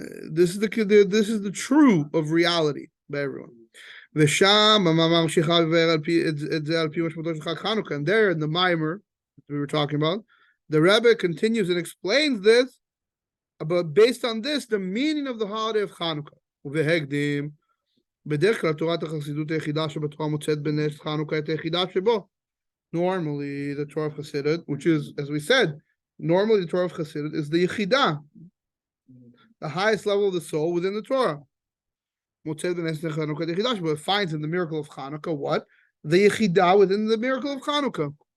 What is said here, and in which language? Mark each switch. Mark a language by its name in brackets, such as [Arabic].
[English] This is the true of reality by everyone. [Hebrew] ושם המאמר ממשיכה לבאר את זה על פי משמעותו של חג חנוכה. [English] And there in the mimer we were talking about, the Rebbe continues and explains this, but based on this, the meaning of the holiday of Chanukah. [Hebrew] ובהקדים, בדרך כלל תורת החסידות היחידה שבתורה מוצאת בנס חנוכה את היחידה שבו. [English] Normally, the Torah of Chassidut, which is, as we said, normally the Torah of Chassidut is the Yechidah, the highest level of the soul within the Torah. But it finds in the miracle of Chanukah what? The Yechidah within the miracle of Chanukah.